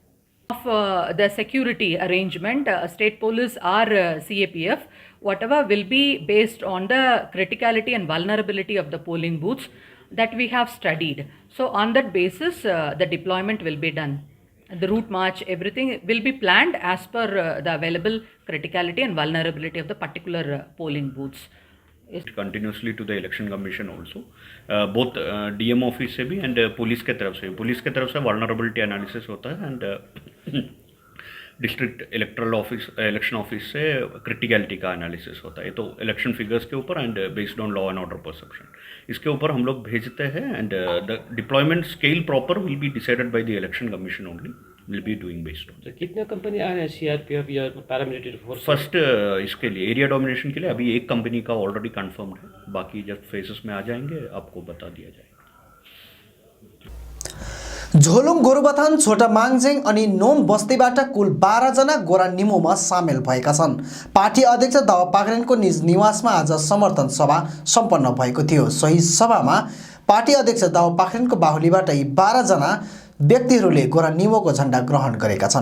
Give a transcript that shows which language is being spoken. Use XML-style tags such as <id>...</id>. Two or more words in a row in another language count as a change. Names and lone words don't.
<en>Of the security arrangement, state police or CAPF, whatever will be based on the criticality and vulnerability of the polling booths that we have studied. So on that basis, the deployment will be done. The route march, everything will be planned as per the available criticality and vulnerability of the particular polling booths. continuously to the election commission also both DM office</en> <hi>से भी</hi> <en>and police</en> <hi>के तरफ से</hi> <en>vulnerability analysis</en> <hi>होता है,</hi> <en>and district election office</en> <hi>से क्रिटिकलिटी का एनालिसिस होता है. ये तो</hi> <en>election figures</en> <hi>के ऊपर</hi> <en>and based on law and order perception,</en> <hi>इसके ऊपर हम लोग भेजते हैं,</hi> <en>and the deployment scale proper will be decided by the election commission only, will be doing based on.</en> <hi>कितने कंपनी आ रहे हैं सीआरपीएफ या</hi> <en>paramilitary force?</en> <hi>फर्स्ट इसके लिए</hi> <en>area domination</en> <hi>के लिए अभी एक कंपनी का</hi> <en>already confirmed</en> <hi>है, बाकी जब फेजेस में आ जाएंगे आपको बता दिया जाएगा.</hi> <ne>झोलुङ गोरुबथान छोटा माङजेङ अनि नोम बस्तीबाट कुल 12 जना गोरा निमोमा सामेल भएका छन्. पार्टी अध्यक्ष दावा पाखरिनको निज निवासमा आज समर्थन सभा सम्पन्न भएको थियो. सोही सभामा पार्टी अध्यक्ष दावा पाखरिनको बाहुलीबाट यी 12 जना व्यक्तिहरूले गोरा निमोको झण्डा ग्रहण गरेका छन्.</ne>